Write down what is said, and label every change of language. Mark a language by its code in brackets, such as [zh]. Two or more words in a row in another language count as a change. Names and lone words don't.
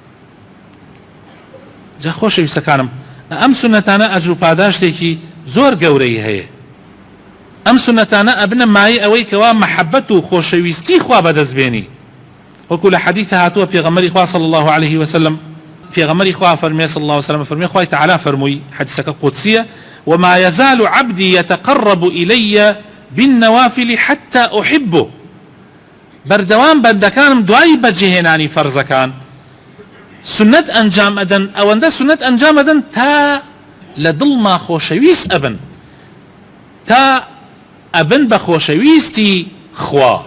[ckb] جا خۆشەویستەکانم، ئەم سونەتانە ئەجر و پاداشتێکی زۆر گەورەی هەیە. ئەم سونەتانە ئەبنە مای ئەوەی کەوا مەحەبەت و خۆشەویستی خوا بەدەستبێنی. وەکو لە حەدیثە هاتووە پێغەمبەری خوا [ar] صلی الله عليه وسلم، [ckb] پێغەمبەری خوا فەرمێ [ar] صلی الله عليه وسلم [ckb] فەرمێ خوای تعالی فەرمووی، حەدیثەکە قودسیە: [ar] وما يزال عبدي يتقرب إلي بالنوافل حتى أحبه. [ckb] بەردەوام بەندەکانم دوای بەجێهێنانی فەرزەکان سنت ئەنجام ئەدەن، ئەوەندە سنت ئەنجام ئەدەن تا لە دڵما خۆشەویست ئەبن، تا ئەبن بە خۆشەویستی خوا.